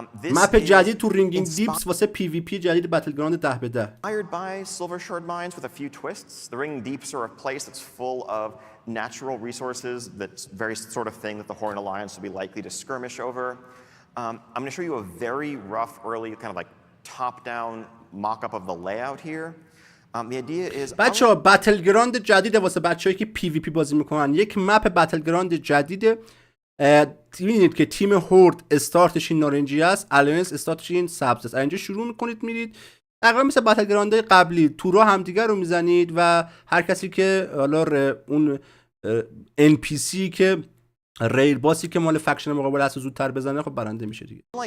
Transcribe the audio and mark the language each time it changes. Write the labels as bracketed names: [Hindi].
[Persian] مپ جدید تو رینگینگ دیپس واسه پی وی پی جدید بتلگراند 10 به 10. [English] Inspired by Silver Shard Mines with a few twists. The Ringing Deeps are a place that's full of natural resources that's very sort of thing that the Horn Alliance will be likely to skirmish over. I'm going to show you a very rough early kind of like top-down mock-up of the layout here. The idea is [Persian] بچه‌ها بتلگراند جدید واسه بچه‌ای که پی وی پی بازی میکنن، یک مپ بتلگراند جدیده. می‌بینید که تیم هورد استارتش این نارنجی است، الاینس استارتش این سبز است. اینجا شروع میکنید میرید تقریبا مثل بتلگراندهای قبلی تورا همدیگر رو میزنید و هر کسی که حالا اون ان پی سی که ریل باسی که مال فکشن مقابل است زودتر بزنه خب برنده میشه دیگه.